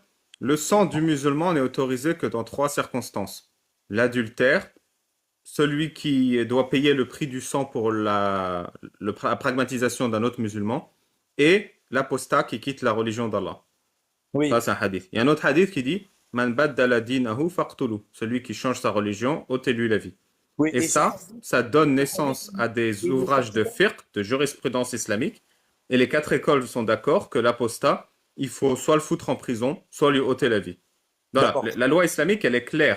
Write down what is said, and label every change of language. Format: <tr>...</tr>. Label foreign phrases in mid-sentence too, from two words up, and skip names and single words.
<fr>Le sang du musulman n'est autorisé que dans trois circonstances. L'adultère, celui qui doit payer le prix du sang pour la pragmatisation d'un autre musulman, et l'apostat qui quitte la religion d'Allah. Ça, Oui. c'est un hadith. Il y a un autre hadith qui dit</fr> <ar>من بدل دينه فاقتلوه.</ar> <fr>Celui qui change sa religion, ôtez-lui la vie. Oui. Et Et ce ça donne naissance à des il est ouvrages sorti de quand? fiqh, de jurisprudence islamique. Et les quatre écoles sont d'accord que l'apostat, il faut soit le foutre en prison, soit lui ôter la vie. Voilà, D'accord. la loi islamique, elle est claire.</fr>